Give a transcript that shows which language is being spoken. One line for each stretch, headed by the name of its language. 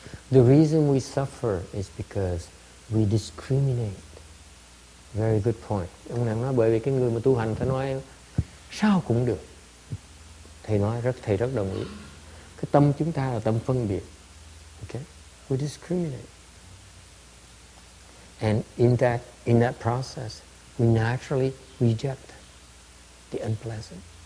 English: The reason we suffer is because we discriminate. Very good point.
Vietnamese: Ông này nói bởi vì cái người mà tu hành phải nói sao cũng được. Thầy rất đồng ý. Cái tâm chúng ta là tâm phân biệt.
English: Okay? We discriminate. And in that process, we naturally reject the unpleasant.